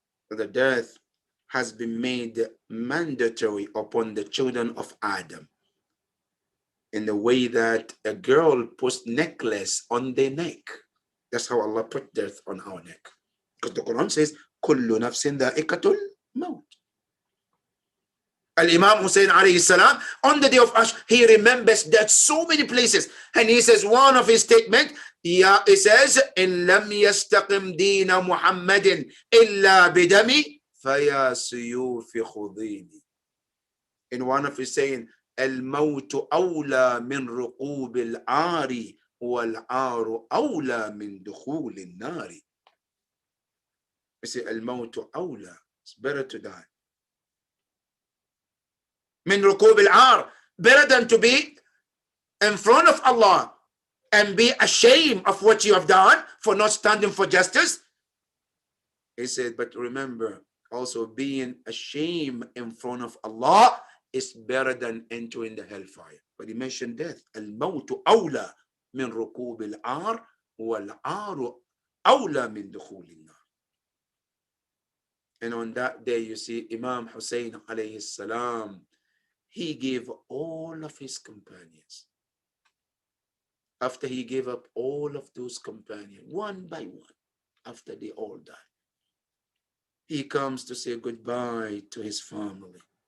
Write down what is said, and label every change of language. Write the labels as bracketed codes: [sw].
[en] The death has been made mandatory upon the children of Adam, in the way that a girl puts necklace on their neck. That's how Allah put death on our neck. Because the Quran says, [ar] Kullu nafsin dha'iqatul maut. [en] Al-Imam Hussein alayhi salam, on the day of Ash, he remembers that so many places. And he says one of his statements, Yeah, it says, [ar] إن لم يستقم دين محمد إلا بدمي فيا سيوف خذيني. [en] In one of his saying, [ar] الموت أولى من ركوب العار والعار أولى من دخول النار. [en] He said, [ar] الموت أولى. [en] It's better to die. [ar] من ركوب العار. [en] Better than to be in front of Allah and be ashamed of what you have done for not standing for justice. He said, but remember, also being ashamed in front of Allah is better than entering the hellfire. But he mentioned death. [ar] الموت أولى من ركوب العار والعار أولى من دخول النار. [en] And on that day, you see, Imam Hussein alayhi salam, he gave all of his companions. After he gave up all of those companions, one by one, after they all died, he comes to say goodbye to his family.